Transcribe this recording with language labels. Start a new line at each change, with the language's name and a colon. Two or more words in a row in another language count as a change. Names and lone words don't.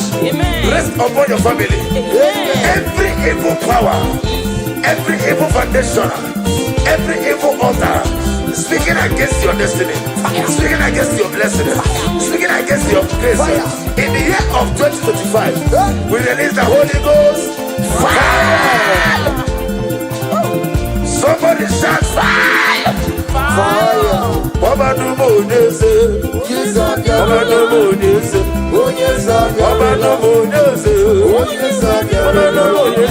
English: Amen. Rest upon your family. Amen. Every evil power, every evil foundation, every evil altar speaking against your destiny, speaking against your blessing, speaking against your grace. In the year of 2025, we release the Holy Ghost fire. Somebody shout fire! Fire! Baba no more this. Baba no more this. Baba no more this. Baba no more this.